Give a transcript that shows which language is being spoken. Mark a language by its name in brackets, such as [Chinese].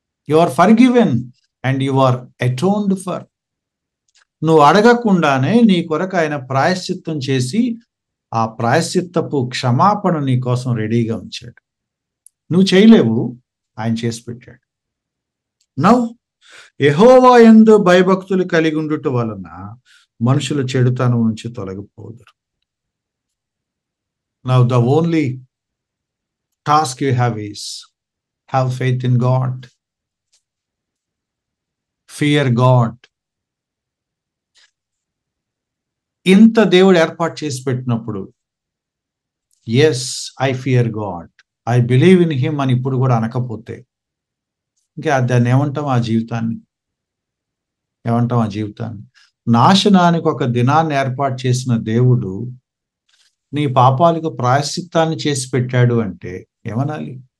[English] You are forgiven and you are atoned for. [Telugu] నువ్వు అడగకుండానే నీ కొరకు ఆయన ప్రాయశ్చిత్తం చేసి ఆ ప్రాయశ్చిత్తపు క్షమాపణ నీ కోసం రెడీగా ఉంచాడు. నువ్వు చేయలేవు, ఆయన చేసి పెట్టాడు. నౌ యెహోవా యందు భయభక్తులు కలిగి ఉండుట వలన మనుషుల చెడుతనం నుంచి తొలగిపోదురు. [English] Now the only task you have is have faith in God, fear God. [Telugu] ఇంత దేవుడు ఏర్పాటు చేసి పెట్టినప్పుడు [English] as I fear God, I believe in him [Telugu] అని ఇప్పుడు కూడా అనకపోతే ఇంకా దాన్ని ఏమంటాం? ఆ జీవితాన్ని ఏమంటాం? ఆ జీవితాన్ని నాశనానికి ఒక దినాన్ని ఏర్పాటు చేసిన దేవుడు నీ పాపాలకు ప్రాయశ్చిత్తాన్ని చేసి పెట్టాడు అంటే ఏమనాలి?